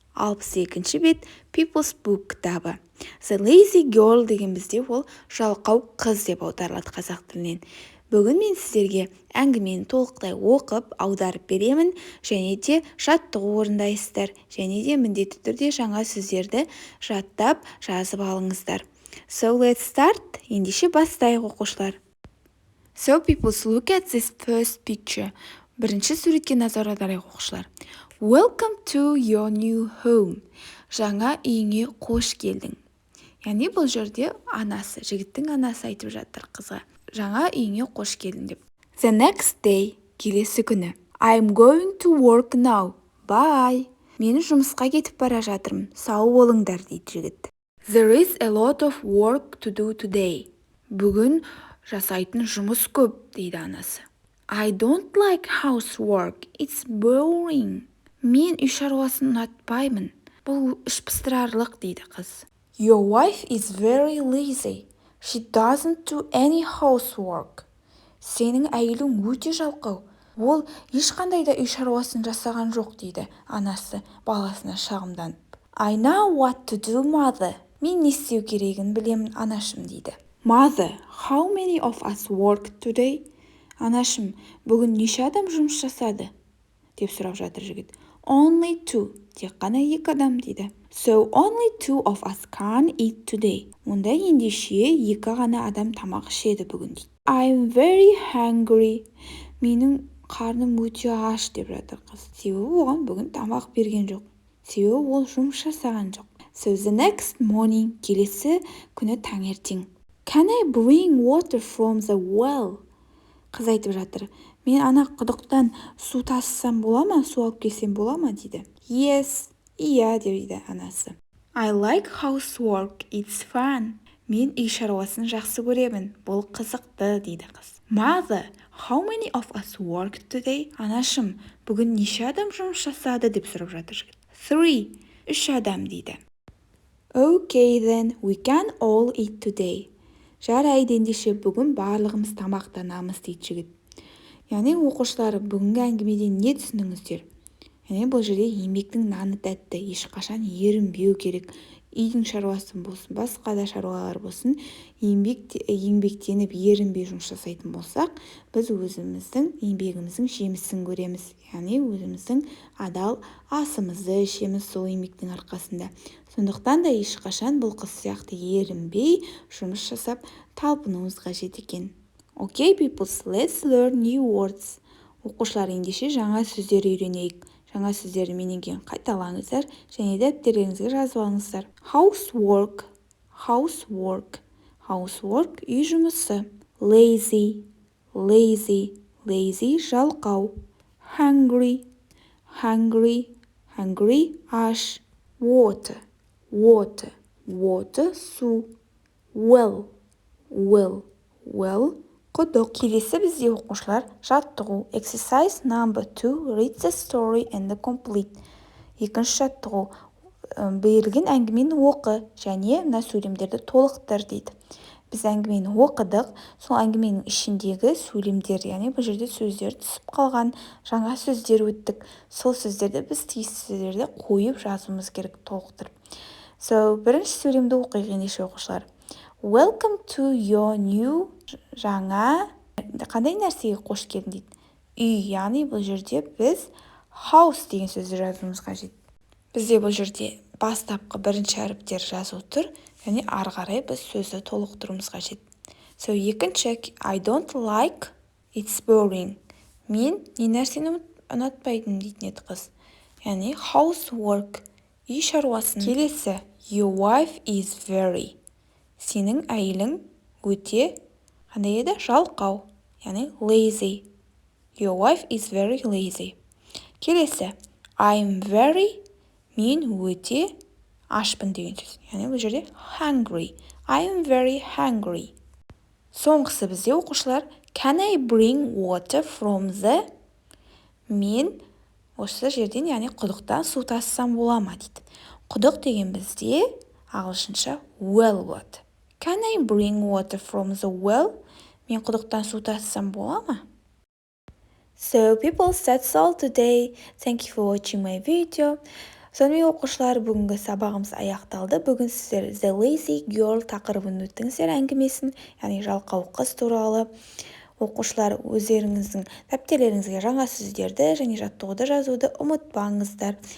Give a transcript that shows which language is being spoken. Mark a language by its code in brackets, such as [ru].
[kk] 62-ші бет People's Book кітабы. The Lazy Girl деген бізде ол жалқау қыз деп аударылады қазақ тілінен. Бүгін мен сіздерге әңгімені толықтай оқып, аударып беремін, және де жаттығу орындайсыздар, және де міндетті түрде жаңа сөздерді жаттап жазып алыңыздар. [en] So let's start. [kk] Ендеше бастайық, оқушылар. [en] So peoples, look at this first picture. [kk] Бірінші суретке назар аударайық, оқушылар. [en] Welcome to your new home. [kk] Жаңа үйіңе қош келдің. Яғни бұл жерде анасы, жігіттің анасы айтып жатыр қызға. Жаңа үйіңе қош келдің деп. [en] The next day, [kk] келесі күні. [en] I'm going to work now. Bye. [kk] Мен жұмысқа кетіп бара жатырмын. Сау болыңдар, дейді жігіт. [en] There is a lot of work to do today. [kk] Бүгін жасайтын жұмыс көп, дейді анасы. [en] I don't like housework. It's boring. [kk] Мен үй шаруасын ұнатпаймын. Бұл ішпыстырарлық, дейді қыз. [en] Your wife is very lazy. She doesn't do any housework. [kk] Сенің әйелің өте жалқау. Ол ешқандай да үй шаруасын жасаған жоқ, дейді анасы баласына шағымданып. [en] I know what to do, mother. [kk] Мен не істеу керегін білемін, анашым, дейді. [en] Mother, how many of us work today? [kk] Анашым, бүгін неше адам жұмыс жасады? Деп сұрап жатыр жігіт. [en] Only two. [kk] Тек қана 2 адам, дейді. [en] So only 2 of us can eat today. [kk] Онда ендеше 2 ғана адам тамақ ішеді бүгін, дейді. [en] I'm very hungry. [kk] Менің қарным өте аш, деп жатыр қыз. Себебі оған бүгін тамақ берген жоқ. Себебі ол жұмыс жасаған жоқ. [en] So the next morning, [kk] келесі күні таңертең. [en] Can I bring water from the well? [kk] Қыз айтып жатыр. Мен ана құдықтан су тасысам бола ма, су алып келсем бола ма, дейді. Yes, иә, дейді анасы. [en] I like housework, it's fun. [kk] Мен үй шаруасын жақсы көремін, бұл қызықты, дейді қыз. [en] Mother, how many of us work today? [kk] Анашым, бүгін неше адам жұмыс жасады, деп сұрап жатыр жігіт. 3 адам, дейді. [en] Okay then, we can all eat today. [kk] Жарайды, ендеше бүгін барлығымыз тамақтанамыз, дейді жігіт. Яғни оқушылар, бүгінгі әңгімеден не түсініңіздер? Яғни бұл жерде еңбектің наны тәтті, ешқашан ерінбеу керек. Үйдің шаруасы болсын, басқа да шаруалар болсын, еңбектеніп ерінбей жұмыс жасайтын болсақ, біз өзіміздің еңбегіміздің жемісін көреміз. Яғни өзіміздің адал асымызды ішеміз сол еңбектің арқасында. Сондықтан да ешқашан бұл қыз сияқты ерінбей жұмыс жасап талпынуымыз қажет екен. [en] Okay, peoples, let's learn new words. [kk] Оқушылар, ендеше жаңа сөздер үйренейік. Жаңа сөздерді менен кейін қайталаңыздар және де дәптеріңізге жазып алыңыздар. [en] Housework, housework, housework, [kk] үй жұмысы. [en] Lazy, lazy, lazy, жалқау. Hungry, hungry, hungry, аш. Water, water, water, су. Well, well, well, құдық. [kk] Келесі бізде оқушылар жаттығу. [en] Exercise number 2, read the story and the complete. [kk] Екінші жаттығу. Берілген әңгімені оқы және мына сөйлемдерді толықтыр, дейді. Біз әңгімені оқыдық, сол әңгіменің ішіндегі сөйлемдер, яғни бұл жерде сөздер түсіп қалған, жаңа сөздер өттік. Сол сөздерді біз тиісті сөздерді қойып жазуымыз керек, толықтырып. So, бірінші сөйлемді оқиық ендеше оқушылар. [en] Welcome to your new, [kk] жаңа, қандай нәрсеге қош келдің, дейді. Үй, яғни бұл жерде біз house деген сөзді жазуымыз қажет. Бізде бұл жерде бастапқы бірінші әріптер жазу тұр, яғни ары қарай біз сөзді толықтыруымыз қажет. [en] So, екінші, I don't like, it's boring. [kk] Мен не нәрсені ұнатпайтын, дейтін еді қыз. Яғни housework, үй шаруасын. [en] Келесі, your wife is very. [kk] Сенің әйелің өте, қандай еді? Жалқау, яғни lazy. [en] Your wife is very lazy. [kk] Келесі, I'm very, мен өте ашпын деген сөз. Яғни бұл жерде hungry. [en] I'm very hungry. [kk] Соңғысы бізде оқушылар, [en] can I bring water from the? [kk] Мен осы жерден, яғни құдықтан су тасысам бола ма, дейді. Құдық деген бізде ағылшынша well болады. [en] Can I bring water from the well? [kk] Мен құдықтан су тасысам бола ма? [en] So people, that's all today. Thank you for watching my video. [kk] Сонымен оқушылар, бүгінгі сабағымыз аяқталды. Бүгін сіздер The Lazy Girl тақырыбын өттіңіздер әңгімесін, яғни жалқау қыз туралы. Оқушылар, өздеріңіздің дәптерлеріңізге жаңа сөздерді және жаттығуды жазуды ұмытпаңыздар.